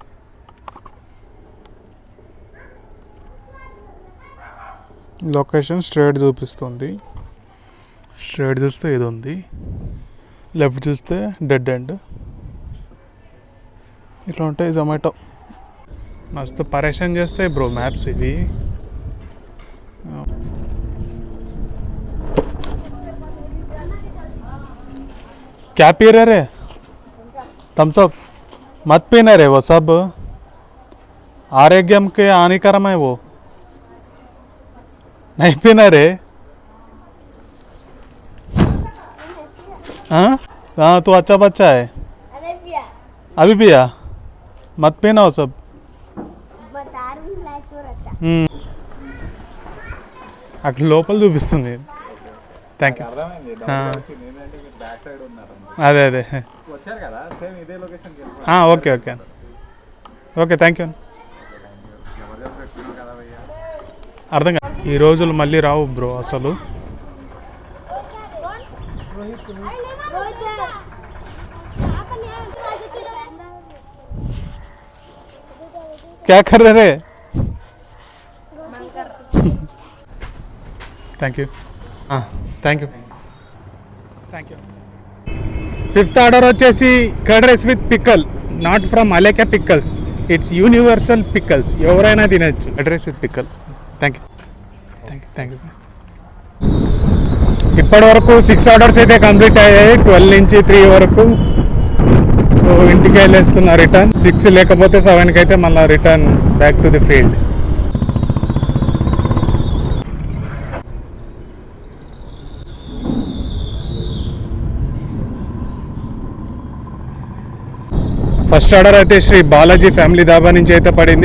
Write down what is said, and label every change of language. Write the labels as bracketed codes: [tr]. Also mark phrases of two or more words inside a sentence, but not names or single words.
[en] location straight [te] చూపిస్తుంది. స్ట్రైట్ చూస్తే ఇది ఉంది, లెఫ్ట్ చూస్తే [en] dead end. [te] ఇట్లా ఉంటాయి జొమాటో. మస్తు పరేషాన్ చేస్తాయి బ్రో మ్యాప్స్ ఇవి. [hi] क्या पी रहे रे? थम्स अप मत पीना रे, वो सब आरोग्यम के हानिकरम है, वो नहीं पीना रे. हाँ हाँ, तू अच्छा बच्चा है. अभी पिया? मत पीना वो सब. [te] అక్కడ లోపల చూపిస్తుంది. [en] Thank you. [te] అదే అదే, [en] okay okay okay, thank you. [te] అర్థం కాదు, ఈ రోజులు మళ్ళీ రావు బ్రో అసలు. [hi] क्या कर रहे रे? [en] Thank you thank you thank you. [te] 5th ఆర్డర్ వచ్చేసి [en] curd rice with pickle, not from Aleka pickles, it's universal pickles, [te] ఎవరైనా తినచ్చు. [en] Curd rice with pickle. Thank you thank you thank you. [te] ఇప్పటి వరకు 6 ఆర్డర్స్ అయితే కంప్లీట్ అయ్యాయి, 12 నుంచి 3 వరకు. సో ఇంటికి వెళ్ళేస్తున్నా రిటర్న్. 6 లేకపోతే 7కి అయితే మళ్ళీ [en] return back to the field. first order [te] అయితే శ్రీ బాలాజీ ఫ్యామిలీ దాబా నుంచి అయితే పడింది.